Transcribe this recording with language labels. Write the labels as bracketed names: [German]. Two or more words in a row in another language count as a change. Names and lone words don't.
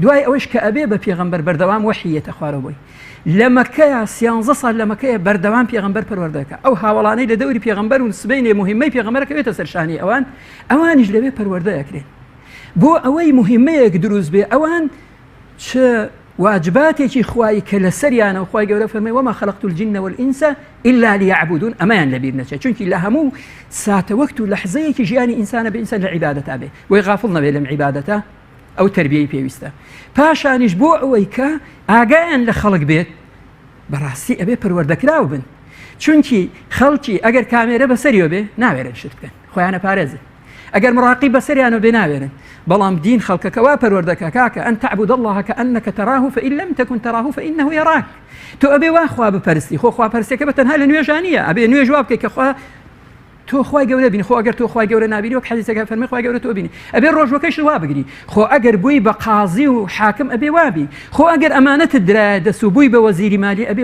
[Central Kurdish] دوای ئەوەش کە ئەبێ بە پێغەمبەر بەردەوام وحیەتە خوارەوە بووی لە مەکەیە 13 ساڵ لە مەکەیە بەردەوام پێغەمبەر پەروەردەکە ئەو هاوڵانەی لە دەوری پێغەمبەر و سبەینێ مهمەی پێغەمبەرەکەوێتە سەرشانی ئەوانیش لەوێ پەروەردەیەکرێن بۆ ئەوەی مهمەیەک دروست بێ ئەوان چ واجباتێکی خوای کە لە سەریانە و خوای گەورە فەرمێ [Arabic] وما خلقت الجن والإنس إلا ليعبدون [Central Kurdish] ئەمەیان لەبیر نەچێت چونکی لە هەموو ساتە وەکت و لەحزەیەکی ژیانی ئینسانە بە ئینسان لە عیبادەتا بێ وی غافڵ نەبێ لەم عیبادەتە ئەو تربیەی پێویستە پاشانیش بۆ ئەوەی کە ئاگایان لە خەڵک بێت بەڕاستی ئەبێ پەروەردەکراو بن چونکی خەڵکی ئەگەر کامێرە بەسەریەوە بێ ناوێرن شت بکەن خۆیانە پارێزن ئەگەر مڕاقی بەسەریانەوە بێ ناوێرن بەڵام دین خەڵکەکەوا پەروەردەکە کاکە [Arabic] ئەن تعبد الله كأنك تراه فإن لم تكن تراه فإنه يراك [Central Kurdish] تۆ ئەبێ وا خوا بپەرستی خۆ خوا پەرستەکە بە تەنها لە نوێژانیە ئەبێ نوێژ وا بکەی کە خوا تۆ خوای گەورە بینی خۆ ئەگەر تۆ خوای گەورە نابینی وەک حەدیثەکە فەرمێ خوای گەورە تۆ بینی ئەبێ ڕۆژوەکەیش وا بگری خۆ ئەگەر بووی بە قازی و حاکم ئەبێ وابی خۆ ئەگەر ئەمانەتت درایە دەست و بووی بە وەزیری مالی ئەبێ